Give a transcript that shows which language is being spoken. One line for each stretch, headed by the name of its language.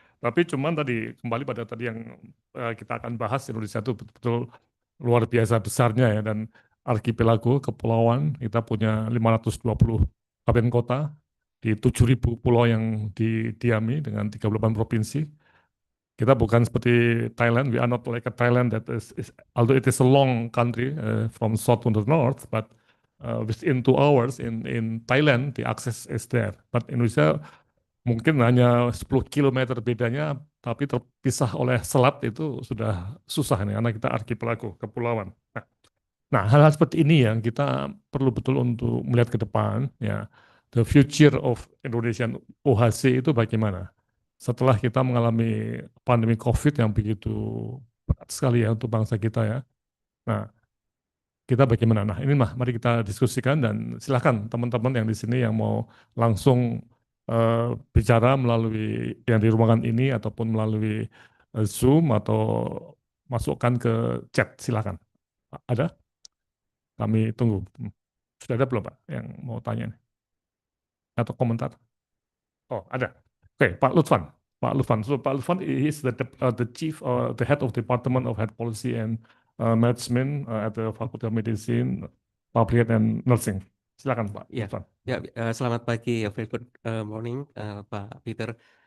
Indonesian: Tapi cuman tadi kembali pada tadi yang kita akan bahas, Indonesia itu betul-betul luar biasa besarnya ya, dan arkipelago kepulauan kita punya 520 kabupaten kota di 7.000 pulau yang didiami dengan 38 provinsi. Kita bukan seperti Thailand.
English: We are not like a Thailand that although it is a long country from south to the north, but within 2 hours in Thailand the access is there.
Indonesian: But Indonesia mungkin hanya 10 kilometer bedanya, tapi terpisah oleh selat itu sudah susah nih, karena kita arkipelago kepulauan. Nah, hal-hal seperti ini yang kita perlu betul untuk melihat ke depan ya.
English: The future of Indonesian UHC
Indonesian: itu bagaimana? Setelah kita mengalami pandemi COVID yang begitu berat sekali ya untuk bangsa kita ya. Nah, kita bagaimana? Nah, ini mari kita diskusikan, dan silakan teman-teman yang di sini yang mau langsung bicara melalui yang di ruangan ini ataupun melalui Zoom atau masukkan ke chat, silakan. Ada? Kami tunggu. Sudah ada belum Pak yang mau tanya nih? Atau komentar? Oh, ada. Oke, Pak Lutfan. Pak Lutfan.
English: So Pak Lutfan is the chief, the head of Department of Health Policy and Management at the Faculty of Medicine, Public Health and Nursing.
Indonesian: Silakan Pak Lutfan. Selamat pagi,
English: very good morning, Pak Peter.